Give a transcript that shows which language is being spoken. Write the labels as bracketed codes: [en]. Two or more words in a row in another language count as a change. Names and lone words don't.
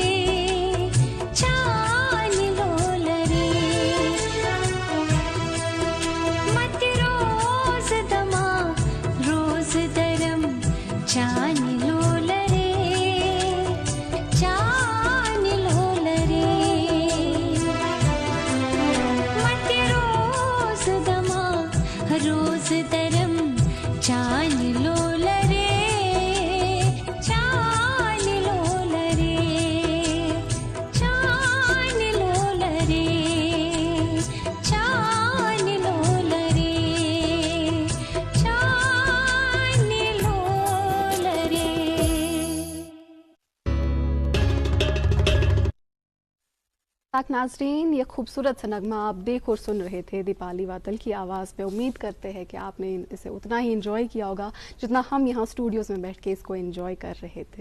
[sat] चान लोलरे मत रोज दमा रोज दरम चान लोलरे चान लोलरे मत रोज दमा रोज दरम चान लोलरे चान लोलरे चान लोलरे चान लोलरे चान लोलरे। [hi] नाज़रीन, ये खूबसूरत सा नगमा आप देख और सुन रहे थे दीपाली वातल की आवाज़ में। उम्मीद करते हैं कि आपने इसे उतना ही इंजॉय किया होगा जितना हम यहाँ स्टूडियोज़ में बैठ के इसको इंजॉय कर रहे थे।